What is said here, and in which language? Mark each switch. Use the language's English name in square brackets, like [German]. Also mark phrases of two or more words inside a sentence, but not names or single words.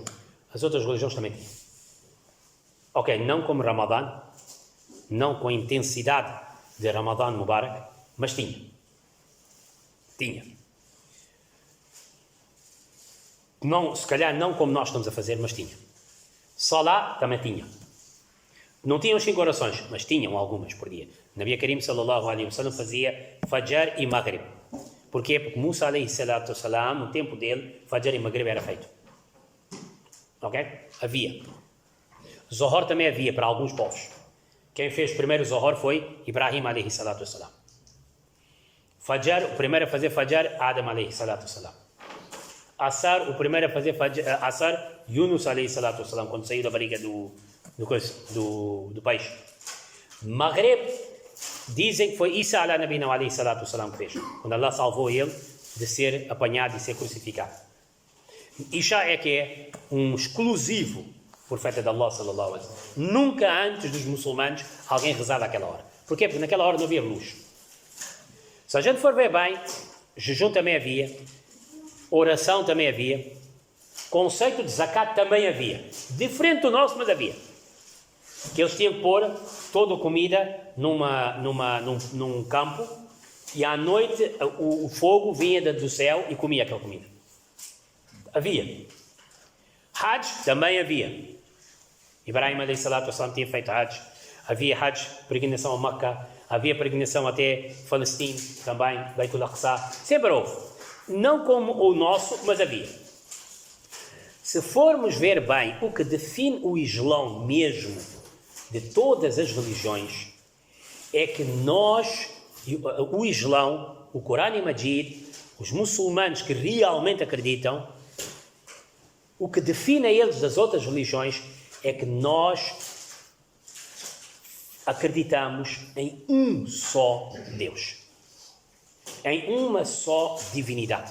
[Portuguese] As outras religiões também têm. Ok, não como Ramadã, não com a intensidade de [Arabic] رمضان مبارك, [Portuguese] mas tinha. Não, se calhar não como nós estamos a fazer, mas tinha. Salá também tinha. Não tinham 5 orações, mas tinham algumas por dia. Nabi Karim [Arabic] صلى الله عليه وسلم [Portuguese] fazia Fajr e Maghrib. Porquê? Porque Musa [Arabic] عليه الصلاة السلام, [Portuguese] no tempo dele, Fajr e Maghrib era feito. Ok? Havia. Zohar também havia para alguns povos. Quem fez primeiro Zohar foi Ibrahim [Arabic] عليه الصلاة السلام. [Portuguese] Fajr, o primeiro a fazer Fajr, Adam [Arabic] عليه الصلاة السلام. [Portuguese] Asar, o primeiro a fazer Asar, Yunus [Arabic] عليه الصلاة السلام, [Portuguese] quando saiu da barriga do peixe. Maghrib, dizem que foi Isa [Arabic] عليه الصلاة السلام [Portuguese] que fez, quando Allah salvou ele de ser apanhado e ser crucificado. Isha é que é um exclusivo profeta de Allah [Arabic] صلى الله عليه وسلم. [Portuguese] Nunca antes dos muçulmanos alguém rezava àquela hora. Porquê? Porque naquela hora não havia luz. Se a gente for ver bem, jejum também havia, oração também havia, conceito de zakat também havia. Diferente do nosso, mas havia. Que eles tinham que pôr toda a comida num campo e à noite o fogo vinha do céu e comia aquela comida. Havia. Hajj também havia. Ibrahim [Arabic] عليه الصلاة والسلام [Portuguese] tinha feito Hajj. Havia Hajj, peregrinação a Meca. Havia peregrinação até Palestina também, Beitul Aqsa. Sempre houve. Não como o nosso, mas havia. Se formos ver bem o que define o Islão mesmo de todas as religiões, é que nós, o Islão, o Corão e Majid, os muçulmanos que realmente acreditam, o que define eles das outras religiões é que nós acreditamos em um só Deus, em uma só divindade.